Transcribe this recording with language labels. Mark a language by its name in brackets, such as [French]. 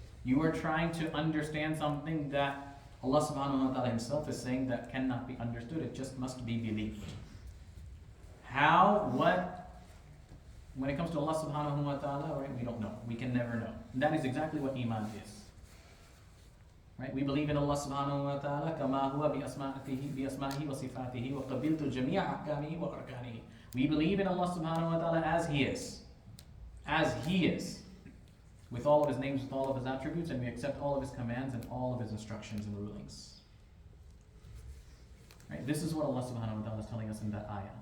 [English] You are trying to understand something that Allah Subhanahu Wa Ta'ala Himself is saying that cannot be understood. It just must be believed. How, what, when it comes to Allah Subhanahu Wa Ta'ala, right, we don't know. We can never know. And that is exactly what Iman is. Right? We believe in Allah Subhanahu Wa Ta'ala [Arabic] كَمَا هُوَ بِأَسْمَائِهِ وَصِفَاتِهِ وَقَبِلْتُ جَمِيعَ أَحْكَامِهِ وَأَرْكَانِهِ. [English] We believe in Allah Subhanahu Wa Ta'ala as He is. As He is. With all of His names, with all of His attributes, and we accept all of His commands and all of His instructions and rulings. Right? This is what Allah subhanahu wa ta'ala is telling us in that ayah.